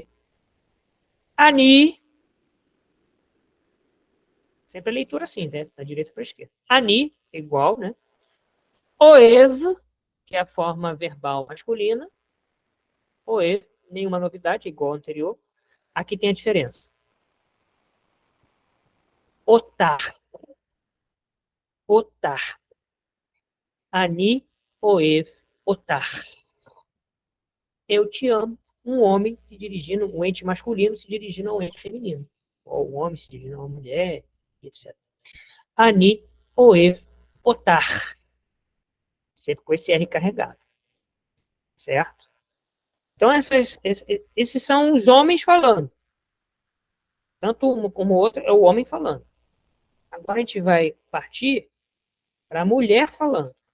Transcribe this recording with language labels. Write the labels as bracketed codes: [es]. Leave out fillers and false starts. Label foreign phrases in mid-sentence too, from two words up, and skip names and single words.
[pt] Ani, sempre a leitura assim, né? Da direita para a esquerda. Ani, igual, né? Oev, que é a forma verbal masculina. Oev, nenhuma novidade, igual ao anterior. Aqui tem a diferença. Otar. [he] אותך. אני אוהב אותך. [pt] Eu te amo. Um homem se dirigindo, um ente masculino se dirigindo ao ente feminino. Ou um homem se dirigindo a uma mulher, etc. [he] אני אוהב אותך. [pt] Sempre com esse R carregado. Certo? Então, esses são os homens falando. Tanto um como o outro é o homem falando. Agora a gente vai partir para a mulher falando.